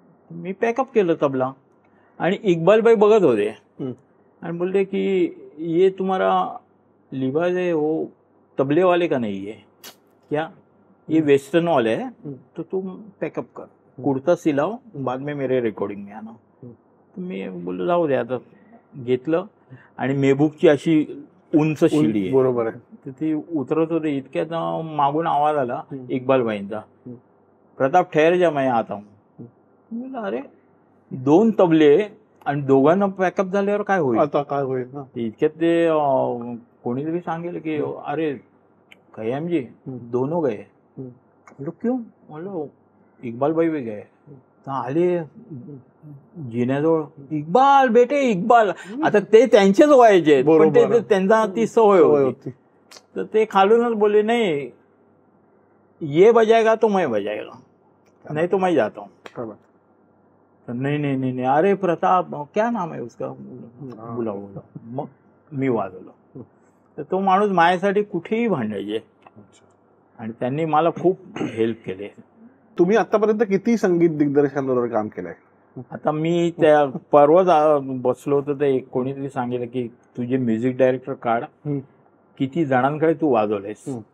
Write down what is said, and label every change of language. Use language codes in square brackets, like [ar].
[mr] मी pack up केलं तबला, आणि इक्बालभाई बघत होते आणि बोलते की [hi] ये तुम्हारा लिबास है वो तबले वाले का नहीं है क्या, ये वेस्टर्न वाले है, तो तुम पॅकअप कर, कुर्ता सिलाओ, बाद में मेरे रेकॉर्डिंग में आना. [mr] मी बोललो जाऊ दे आता. घेतलं, आणि मेहबूबची अशी उंच शिडी आहे, बरोबर आहे, तर ती उतरत होते. इतक्यात मागून आवाज आला इक्बालभाईंचा, [hi] प्रताप ठहर जा मैं आता हूँ. [mr] अरे 2 तबले आणि दोघांना पॅकअप झाल्यावर काय होईल, आता काय होईल. इतक्यात ते कोणीतरी सांगेल की [hi] अरे खय्यामजी दोनों गए. बोलो क्यों? बोलो इक्बाल भाई भी गए. [mr] आले जिन्याजवळ, [hi] इक्बाल बेटे इक्बाल. [mr] आता ते त्यांचेच व्हायचे, पण ते त्यांना ती सवय होती. तर ते खालूनच बोलले, [hi] नाही ये बजाएगा तो मैं बजाएगा, नहीं तो मैं जाता हूँ. नहीं नहीं नहीं नहीं, अरे प्रताप क्या नाम है उसका, बोला. [mr] मग मी वाजवलं. तर तो माणूस माझ्यासाठी कुठेही भांडायचे, आणि त्यांनी मला खूप हेल्प केले. तुम्ही आतापर्यंत किती संगीत दिग्दर्शकांबरोबर काम केलंय? आता मी त्या परवा बसलो होतो, तर कोणीतरी सांगितलं की तुझे म्युझिक डायरेक्टर काढ, किती जणांकडे तू वाजवलेस.